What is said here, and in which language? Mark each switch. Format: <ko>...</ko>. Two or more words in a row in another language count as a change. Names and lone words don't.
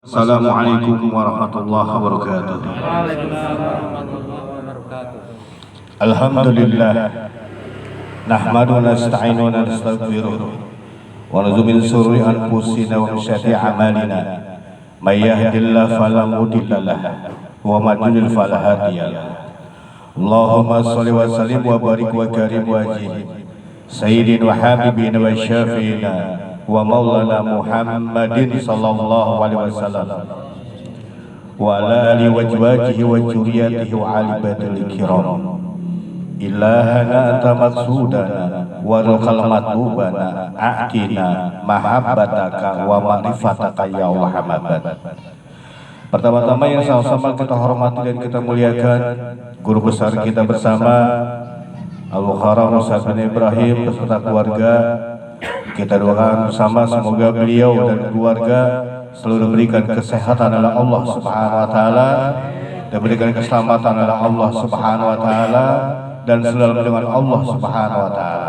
<ar>السلام عليكم ورحمة الله وبركاته. الحمد لله نحمده ونستعينه ونستغفره ونعوذ من شرور أنفسنا ومن شر أعمالنا من يهده الله فلا مضل له ومن يضلل فلا هادي له. اللهم صل وسلم وبارك وكرم وأجل سيدنا وحبيبنا وشفيعنا ومولانا محمد صلى الله عليه وسلم وعلى آله وأزواجه وذرياته وآل بيته الكرام. إلهنا أنت مقصودنا ورضاك مطلوبنا أعطنا محبتك ومعرفتك يا الله حمد.</ar> <id>Pertama-tama yang sama-sama kita hormati dan kita muliakan guru besar kita bersama Al-Mukarram Ustaz bin Ibrahim beserta keluarga. Kita doakan bersama semoga beliau dan keluarga selalu diberikan kesehatan oleh Allah</id> <ar>سبحانه وتعالى,</ar> <id>diberikan keselamatan oleh Allah</id> <ar>سبحانه وتعالى</ar> <id>dan selalu dengan Allah</id> <ar>سبحانه وتعالى.</ar>